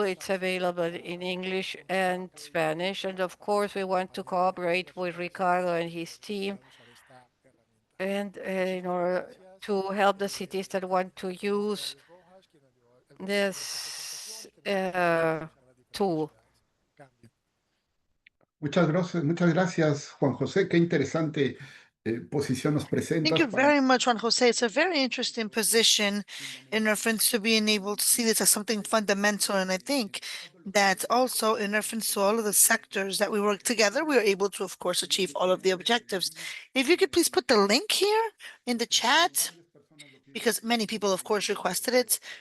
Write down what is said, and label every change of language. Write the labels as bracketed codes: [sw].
[en] It's available in English and Spanish. And of course, we want to cooperate with Ricardo and his team and in order to help the cities that want to use this tool. [es] Muchas gracias, Juan José. Qué interesante posición nos presentas. [en] Thank you very much, Juan Jose. It's a very interesting position in reference to being able to see this as something fundamental. And I think that also in reference to all of the sectors that we work together, we are able to, of course, achieve all of the objectives. If you could please put the link here in the chat, because many people, of course, requested it.